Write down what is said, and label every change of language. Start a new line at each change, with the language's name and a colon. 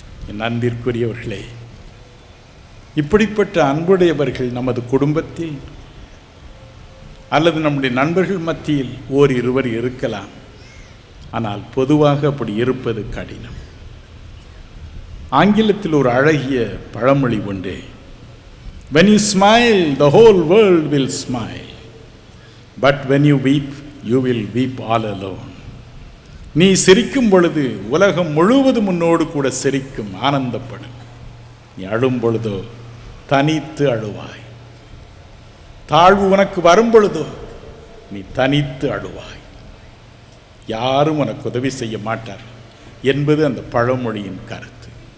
Tamil: என் அன்பிற்குரியவர்களே, இப்படிப்பட்ட அன்புடையவர்கள் நமது குடும்பத்தில் அல்லது நம்முடைய நண்பர்கள் மத்தியில் இருவர் இருக்கலாம். ஆனால் பொதுவாக அப்படி இருப்பது கடினம். ஆங்கிலத்தில் ஒரு அழகிய பழமொழி உண்டு,
English: when you smile the whole world will smile, but when you weep you will weep all alone.
Tamil: நீ சிரிக்கும் பொழுது உலகம் முழுவதும் உன்னோடு கூட சிரிக்கும், ஆனந்தப்படும். நீ அழும் பொழுதோ தனித்து அழுவாய். தாழ்வு உனக்கு வரும் பொழுதோ நீ தனித்து அழுவாய். யாரும் உனக்கு உதவி செய்ய மாட்டார் என்பது அந்த பழமொழியின் கருத்து.